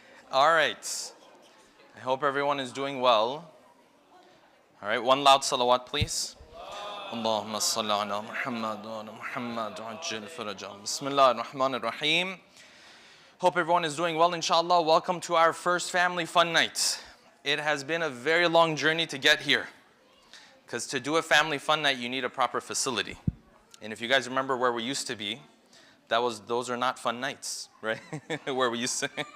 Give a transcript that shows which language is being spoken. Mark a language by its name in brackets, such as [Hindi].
[English] All right. I hope everyone is doing well. All right, one loud salawat, please. [Arabic] اللهم صل على محمد وعلى محمد وعجل فرجهم. Bismillah ar-Rahman ar-Rahim. [English] Hope everyone is doing well, inshallah. Welcome to our first family fun night. It has been a very long journey to get here. Because to do a family fun night, you need a proper facility. And if you guys remember where we used to be, those are not fun nights, right? Where we used to.